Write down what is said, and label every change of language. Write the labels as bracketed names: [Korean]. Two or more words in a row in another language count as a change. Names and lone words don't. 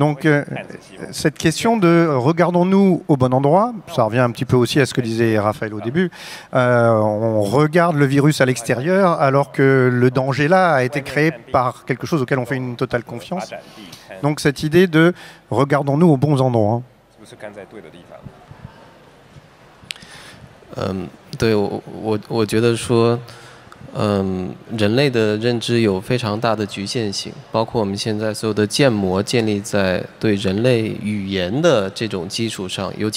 [French] Donc cette question de regardons-nous au bon endroit, ça revient un petit peu aussi à ce que disait Raphaël au début, on regarde le virus à l'extérieur alors que le danger là a été créé par quelque chose auquel on fait une totale confiance. Donc cette idée de regardons-nous aux bons endroits. [Chinese] 对，我觉得说，人类的认知有非常大的局限性，包括我们现在所有的建模建立在对人类语言的这种基础上，尤